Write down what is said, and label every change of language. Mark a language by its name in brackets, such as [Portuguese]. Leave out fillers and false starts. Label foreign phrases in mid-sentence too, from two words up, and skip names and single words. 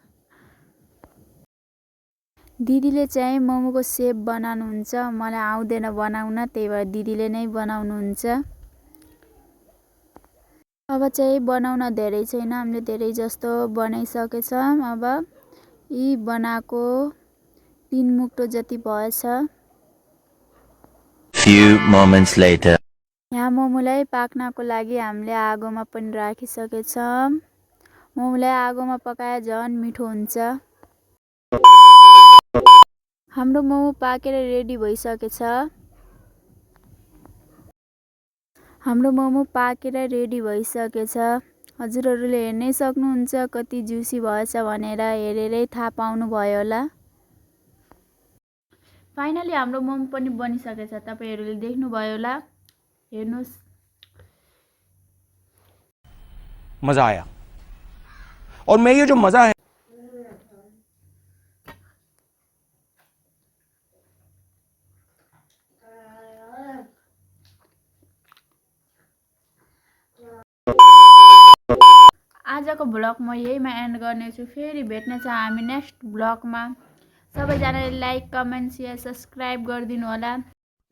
[Nepali] दिदीले चाहिँ मोमोको सेप बनाउनुहुन्छ, मलाई आउँदैन बनाउन, त्यही भएर दिदीले नै बनाउनुहुन्छ। अब चाहिँ बनाउन धेरै छैन, हामीले धेरै जस्तो बनाइसकेछौँ। अब यी बनाएको 3 मुक्टो जति भएछ। [English] Few moments later. [Nepali] यहाँ मोमोलाई पाक्नको लागि हामीले आगोमा पनि राखिसकेछौँ। मोमोलाई आगोमा पकाए झन् मिठो हुन्छ। हाम्रो मोमो पाकेर रेडी भइसकेछ। हाम्रो मोमो पाकेर रेडी भइसकेछ। हजुरहरूले हेर्नै सक्नुहुन्छ कति जुसी भएछ भनेर, हेरेरै थाहा पाउनु भयो होला। फाइनली हाम्रो मोमो पनि बनिसकेछ, तपाईहरुले देख्नुभयो होला। हेर्नुस्, [Hindi] मजा आया। और मैं ये जो मजा है [Nepali] आजको ब्लग म यहीमा एन्ड गर्नेछु। फेरि भेट्नेछ हामी नेक्स्ट ब्लगमा। सबैजनाले [English] like, comment, share, subscribe [Nepali] गरिदिनु होला।